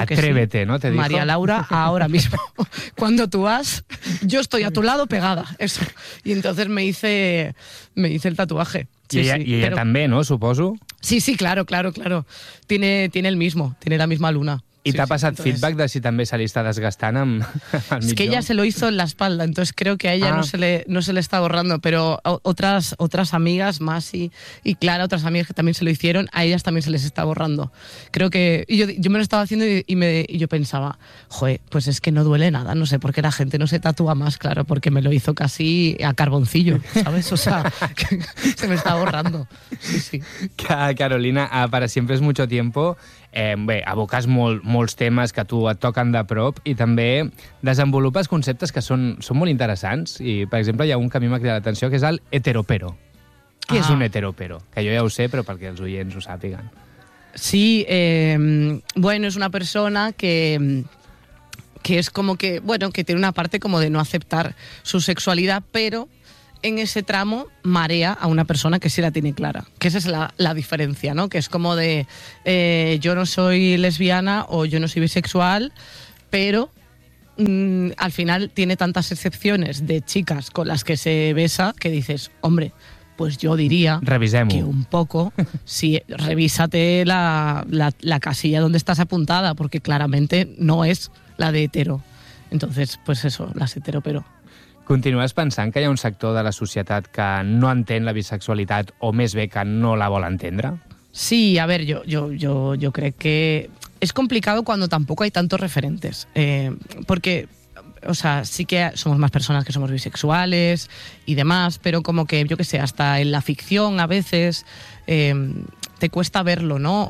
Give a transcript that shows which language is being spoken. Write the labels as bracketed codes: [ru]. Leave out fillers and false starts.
[es] Atrévete, que sí. Atrévete, ¿no? ¿Te dijo? María Laura, ahora mismo, cuando tú vas, yo estoy a tu lado pegada. Eso. Y entonces me hice el tatuaje. Sí, y ella también, ¿no? Supongo. Sí, sí, claro. Tiene el mismo, tiene la misma luna. [ca] I sí, t'ha passat entonces... feedback de si també se li està desgastant amb el millor? [es] Es que ella se lo hizo en la espalda, entonces creo que a ella no se le está borrando, pero otras amigas más y Clara, otras amigas que también se lo hicieron, a ellas también se les está borrando. Creo que... Yo me lo estaba haciendo y yo pensaba, joder, pues es que no duele nada, no sé por qué la gente no se tatúa más, claro, porque me lo hizo casi a carboncillo, ¿sabes? O sea, se me está borrando. Sí, sí. Carolina, para siempre es mucho tiempo... [ca] bé, aboques molts temes que a tu et toquen de prop i també desenvolupes conceptes que són molt interessants. I, per exemple, hi ha un que a mi m'ha cridat l'atenció, que és el heteropero. Què és un heteropero? Que jo ja ho sé, però perquè els oients ho sàpiguen. Sí, bueno, és una persona que és com que... Bueno, que té una part com de no acceptar su sexualitat, però... [es] En ese tramo marea a una persona que sí la tiene clara. Que esa es la diferencia, ¿no? Que es como de yo no soy lesbiana o yo no soy bisexual, pero al final tiene tantas excepciones de chicas con las que se besa que dices, hombre, pues yo diría revisemos que un poco, si revísate la casilla donde estás apuntada, porque claramente no es la de hetero. Entonces, pues eso, las hetero, pero... [ca] Continues pensant que hi ha un sector de la societat que no entén la bisexualitat o més bé que no la vol entendre? [es] Sí, a ver, yo crec que es complicado cuando tampoco hay tantos referentes. Porque, o sea, sí que somos más personas que somos bisexuales y demás, pero como que, yo qué sé, hasta en la ficción a veces te cuesta verlo, ¿no?